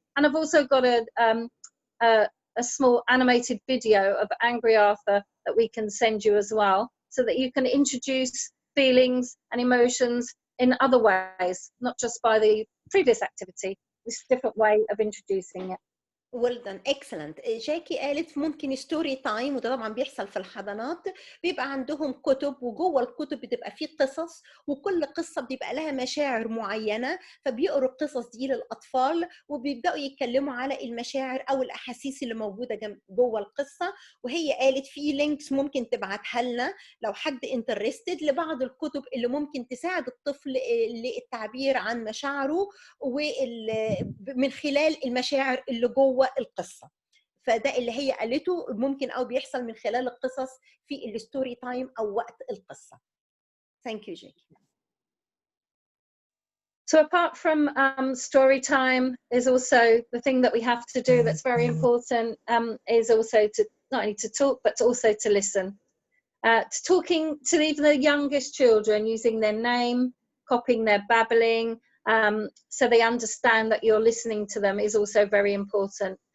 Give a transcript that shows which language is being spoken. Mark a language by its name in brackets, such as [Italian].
[English] And I've also got a small animated video of Angry Arthur that we can send you as well, so that you can introduce feelings and emotions in other ways, not just by the previous activity. This is a different way of introducing it. Well done, excellent. [Arabic] جاكي قالت ممكن ستوري تايم، وده طبعا بيحصل في الحضانات، بيبقى عندهم كتب وجوه الكتب بتبقى فيه قصص، وكل قصة بيبقى لها مشاعر معينة، فبيقروا القصص دي للأطفال وبيبدأوا يتكلموا على المشاعر أو الأحاسيس اللي موجودة جوه القصة. وهي قالت في لينكس ممكن تبعتها لنا لو حد انترستد لبعض الكتب اللي ممكن تساعد الطفل للتعبير عن مشاعره ومن خلال المشاعر اللي جوه القصة. فده اللي هي قالته ممكن أو بيحصل من خلال القصص في الستوري تايم أو وقت القصة. [English] Thank you, Jackie. So apart from story time, is also the thing that we have to do that's very important, is also to not only to talk but to also to listen. To talking to even the youngest children, using their name, copying their babbling, so they understand that you're listening to them, is also very important.